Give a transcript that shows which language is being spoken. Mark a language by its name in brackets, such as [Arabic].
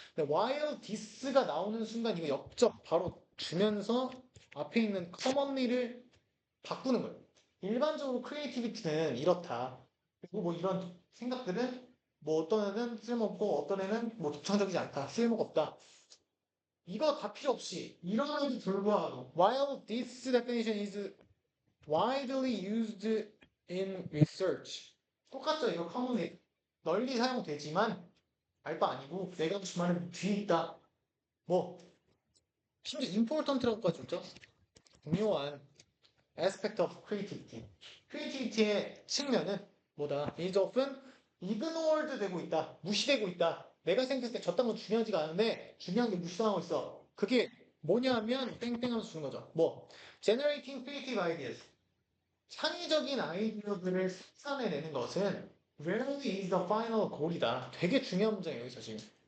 [Korean] 근데 [English] while this [Korean] 가 나오는 순간 이거 역접 바로 주면서 앞에 있는 commonly를 바꾸는 거예요. 일반적으로 크리에이티비티는 이렇다. 그리고 뭐 이런 생각들은 뭐 어떤 애는 쓸모없고 어떤 애는 뭐 독창적이지 않다. 쓸모가 없다. 이거 다 필요 없이 이러면도 불구하고 [English] while this definition is widely used in research 똑같죠. [Korean] 이거 commonly 널리 사용되지만 알 바 아니고 내가 하고 싶은 말은 뒤에 있다. 뭐 심지어 important라고까지 줬죠. [English] 중요한 aspect of creativity. [Korean] creativity의 측면은 뭐다? [English] is often ignored [Korean] 되고 있다. 무시되고 있다. 내가 생각했을 때 저딴 건 중요하지가 않은데 중요한 게 무시당하고 있어. 그게 뭐냐면 땡땡하면서 주는 거죠. 뭐 [English] generating creative ideas. [Korean] 창의적인 아이디어들을 생산해내는 것은 [English] rarely is the final goal [Korean] 이다. 되게 중요한 문제예요. 여기서 지금.